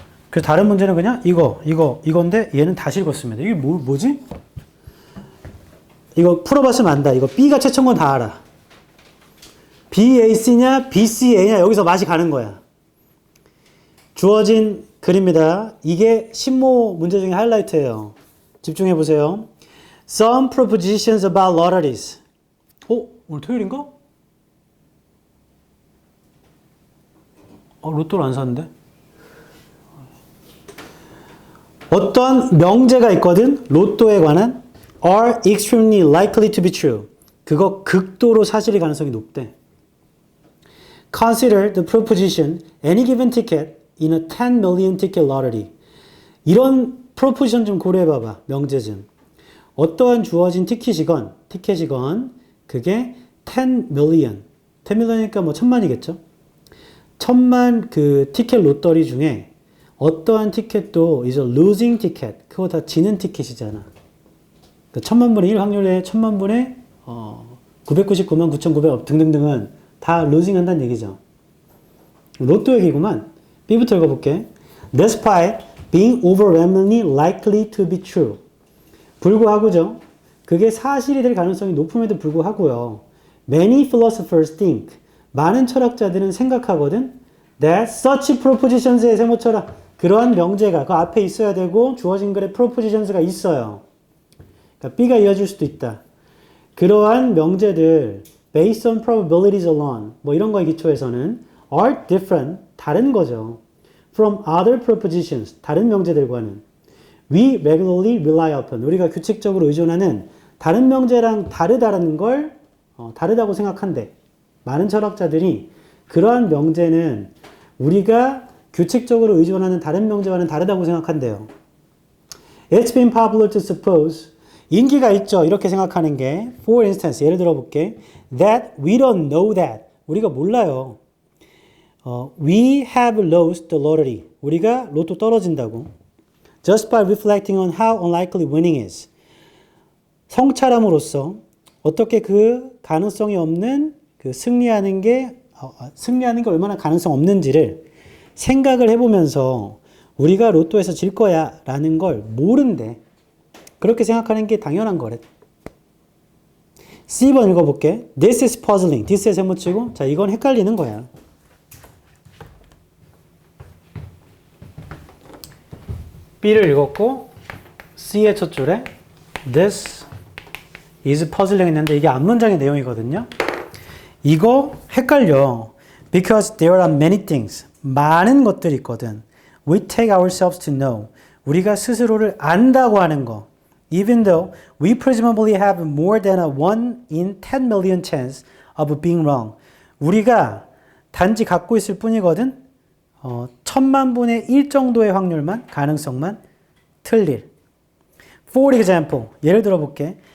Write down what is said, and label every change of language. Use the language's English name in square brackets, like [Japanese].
[Korean] 그래서 다른 문제는 그냥 이건데 얘는 다시 읽었습니다. 이게 뭐지? 이거 풀어봤으면 안다. 이거 B가 채쳐온 건 다 알아. BAC냐 BCA냐 여기서 맛이 가는 거야. 주어진 글입니다. 이게 신모 문제 중에 하이라이트예요. 집중해 보세요. [English] Some propositions about lotteries. [Korean] 오늘 토요일인가? 로또를 안 샀는데? 어떤 명제가 있거든? 로또에 관한 [English] are extremely likely to be true. [Korean] 그거 극도로 사실일 가능성이 높대. [English] Consider the proposition any given ticket in a 10 million ticket lottery. [Korean] 이런 proposition 좀 고려해 봐봐. 명제 좀. 어떠한 주어진 티켓이건 그게 10 million. 10 million이니까 뭐 1000만이겠죠? 1000만 그 티켓 로터리 중에 어떠한 티켓도 [English] is a losing ticket. [Korean] 그거 다 지는 티켓이잖아. 그러니까 1000만분의 1 확률에 1000만분의 999만 9900 등등등은 다 losing 한다는 얘기죠. 로또 얘기구만. B부터 읽어볼게. [English] Despite being overwhelmingly likely to be true. [Korean] 불구하고죠. 그게 사실이 될 가능성이 높음에도 불구하고요. [English] Many philosophers think. [Korean] 많은 철학자들은 생각하거든. [English] That such propositions [Korean] 의 세모처럼 그러한 명제가 그 앞에 있어야 되고 주어진 글에 propositions가 있어요. 그러니까 B가 이어질 수도 있다. 그러한 명제들 [English] based on probabilities alone [Korean] 뭐 이런 거에 기초해서는 are different 다른 거죠. [English] from other propositions [Korean] 다른 명제들과는 [English] we regularly rely upon [Korean] 우리가 규칙적으로 의존하는 다른 명제랑 다르다는 걸 다르다고 생각한대. 많은 철학자들이 그러한 명제는 우리가 규칙적으로 의존하는 다른 명제와는 다르다고 생각한대요. [English] It's been popular to suppose [Korean] 인기가 있죠. 이렇게 생각하는 게 [English] for instance [Korean] 예를 들어 볼게. [English] That we don't know that [Korean] 우리가 몰라요. [English] We have lost the lottery [Korean] 우리가 로또 떨어진다고. [English] Just by reflecting on how unlikely winning is [Korean] 성찰함으로써 어떻게 그 가능성이 없는 그 승리하는 게 얼마나 가능성 없는지를 생각을 해보면서 우리가 로또에서 질 거야 라는 걸 모른대. 그렇게 생각하는 게 당연한 거래. C번 읽어볼게. [English] This is puzzling. [Korean] this에 세모치고 자 이건 헷갈리는 거야. B를 읽었고 C의 첫 줄에 [English] This is puzzling [Korean] 했는데 이게 앞문장의 내용이거든요. 이거 헷갈려. [English] Because there are many things. [Korean] 많은 것들이 있거든. [English] We take ourselves to know. [Korean] 우리가 스스로를 안다고 하는 거. [English] Even though we presumably have more than a 1 in 10 million chance of being wrong. [Korean] 우리가 단지 갖고 있을 뿐이거든. 1000만 분의 1 정도의 확률만, 가능성만 틀릴. [English] For example, [Korean] 예를 들어 볼게.